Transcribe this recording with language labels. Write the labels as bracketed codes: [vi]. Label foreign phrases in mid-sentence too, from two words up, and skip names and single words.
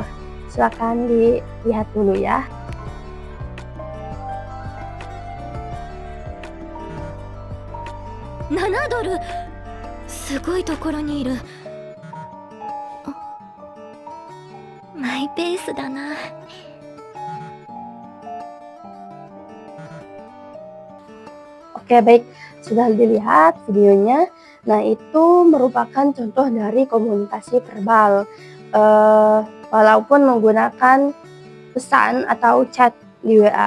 [id] Silakan dilihat dulu ya. [ja] 7 ドル、すごいところにいる。マイペースだな。 [id] Oke, baik, sudah dilihat videonya. Nah, itu merupakan contoh dari komunikasi verbal walaupun menggunakan pesan atau chat di WA.